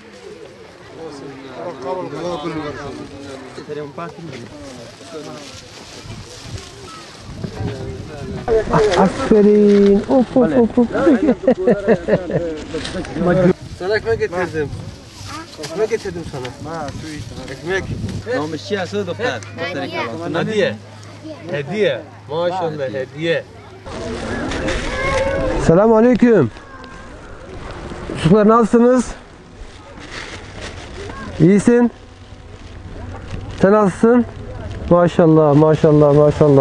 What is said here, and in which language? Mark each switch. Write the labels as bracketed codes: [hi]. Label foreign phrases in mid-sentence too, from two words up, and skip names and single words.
[tr] Aferin. Of of of of. Sana ekmek getirdim. Ekmek getirdim sana. Ekmek. [fa] نامش چی هست دختر؟ دختر کلام. [tr] Hediye. Hediye. Maşallah hediye. Selamun aleyküm. Çocuklar nasılsınız? İyisin? Sen nasılsın? Maşallah maşallah maşallah.